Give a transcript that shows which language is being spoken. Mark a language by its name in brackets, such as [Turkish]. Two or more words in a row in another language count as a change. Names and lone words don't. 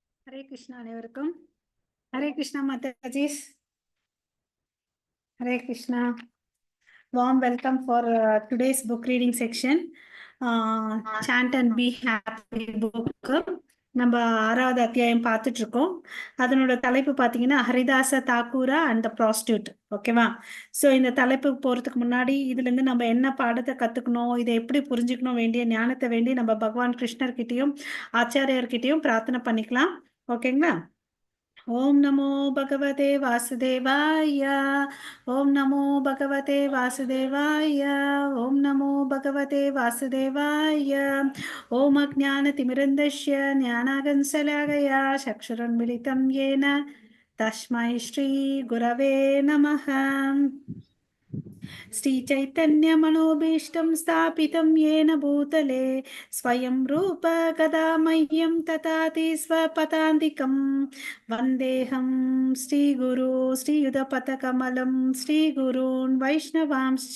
[Sanskrit] हरे कृष्ण அனைவருக்கும். हरे कृष्ण Mataji's. हरे कृष्ण. [English] Warm welcome for today's book reading section. Chant and be happy book. [Tamil] நம்ம 6வது அத்தியாயம் பார்த்துட்டு இருக்கோம். அதனோட தலைப்பு பார்த்தீங்கன்னா ஹரிதாச தாக்கூரா [English] and the prostitute. [Tamil] ஓகேவா? ஸோ இந்த தலைப்புக்கு போகிறதுக்கு முன்னாடி இதுலேருந்து நம்ம என்ன பாடத்தை கற்றுக்கணும், இதை எப்படி புரிஞ்சுக்கணும், வேண்டிய ஞானத்தை வேண்டி நம்ம பகவான் கிருஷ்ணர்கிட்டையும் ஆச்சாரியர்கிட்டையும் பிரார்த்தனை பண்ணிக்கலாம். ஓகேங்களா? [Sanskrit] ॐ नमो भगवते वासुदेवाय. ॐ नमो भगवते वासुदेवाय. ॐ नमो भगवते वासुदेवाय. ॐ अज्ञानतिमिरान्धस्य ज्ञानाञ्जनशलाकया चक्षुरुन्मीलितम् येन तस्मै श्री गुरवे नमः. श्रीचैतन्यमनोभीष्टं स्थापितं येन भूतले स्वयं रूप कदा मह्यं ददाति स्वपदान्तिकं वन्देऽहं श्रीगुरु श्रीयुतपथकमलं श्रीगुरून् वैष्णवांश्च